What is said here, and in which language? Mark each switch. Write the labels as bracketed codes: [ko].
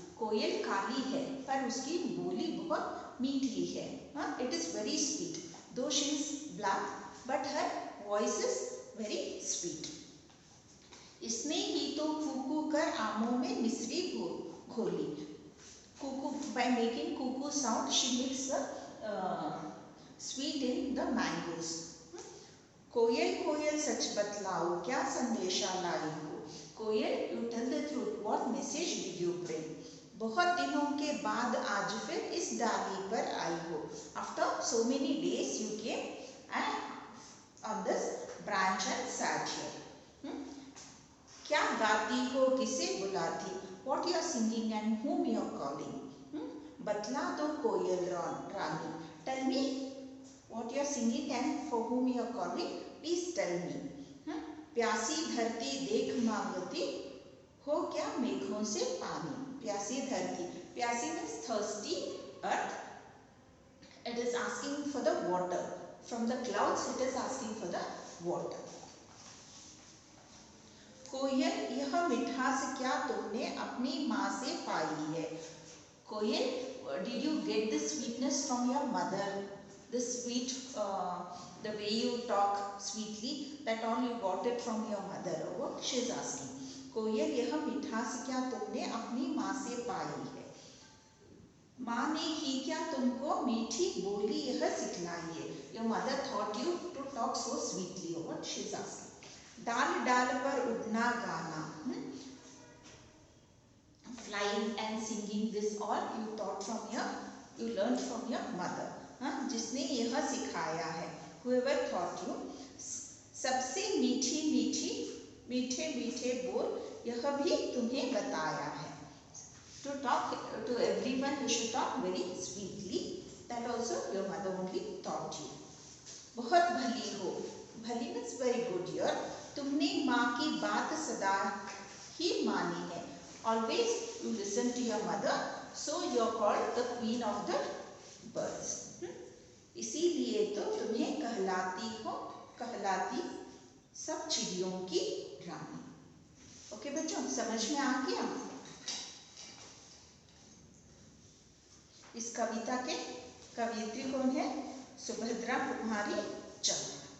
[hi] कोयल काली है पर उसकी बोली बहुत मीठी है। [en] It is very sweet. Though she is black but her voice is very sweet. [hi] इसने ही तो कूकू कर आमों में मिश्री घोली। [en] Cuckoo, by making cuckoo sound, she makes the sweet in the mangoes. [hi] कोयल कोयल सच बतलाओ क्या संदेशा लाई हो। [en] कोयल, you tell the truth, what message did you bring? [hi] बहुत दिनों के बाद आज फिर इस डाली पर आई हो. [en] After so many days you came and on this branch and sat here. [hi] क्या गाती हो, किसे बुलाती? [en] What you are singing and whom you are calling? [hi] बतला दो कोयल रानी. [en] Tell me what you are singing and for whom you are calling, please tell me. [hi] प्यासी धरती देख मांगती हो क्या मेघों से पानी. प्यासी धरती, प्यासी [en] means thirsty earth. It is asking for the water from the clouds. It is asking for the water. [hi] कोयल, यह मिठास क्या तुमने अपनी माँ से पाई है? [en] कोयल, did you get the sweetness from your mother? The sweet, the way you talk sweetly, that all you got it from your mother. What she is asking. [hi] कोयल, यह मिठास क्या तुमने अपनी माँ से पाई है? माँ ने ही क्या तुमको मीठी बोली यह सिखलाई है? [en] Your mother taught you to talk so sweetly. What she is asking. [hi] डाल डाल पर उड़ना गाना. [en] Flying and singing, this all you taught from your, you learned from your mother. [hi] जिसने यह सिखाया है. [en] Whoever taught you. [hi] सबसे मीठी मीठी मीठे मीठे बोल यह भी तुम्हें बताया है. [en] To talk to everyone you should talk very sweetly. That also your mother only taught you. [hi] बहुत भली हो. [en] भली means very good year. [hi] तुमने माँ की बात सदा ही मानी है. [en] Always you listen to your mother, so you are called the queen of the birds. [hi] इसीलिए तो तुम्हें कहलाती हो, कहलाती सब चिड़ियों की रानी. ओके बच्चों, समझ में आ गया? इस कविता के कवयित्री कौन है? सुभद्रा कुमारी चौहान.